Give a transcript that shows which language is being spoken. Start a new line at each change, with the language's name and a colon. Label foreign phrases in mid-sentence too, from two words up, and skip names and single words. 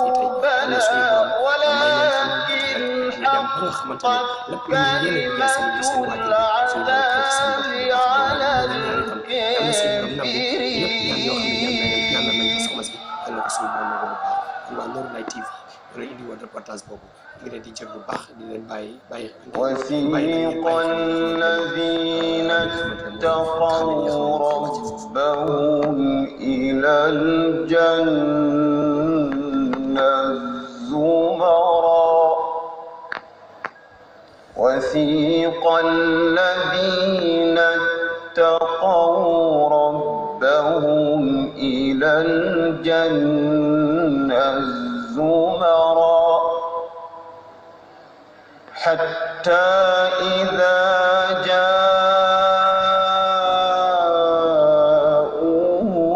Wolof: fii tey am na suñu borom may leen fan rek ñu dem ba nga xamante ne lépp lu ñu yéene liggéey seen waajur suñu borom ci seen bopp ñaan itam am na suñu borom nangu ñëpp ñaan yoo xam ne ñaan nañ ko soxna si yal na ko suñu borom nangu bu baax kon waa Nouroullah TV ñoo indi woon reportage boobu ñu ngi leen di jël bu baax di leen bàyyi
Arabic: وسيق الذين اتقوا ربهم إلى الجنة زمرا وسيق الذين اتقوا ربهم إلى الجنة زمرا حتى إذا جاءوها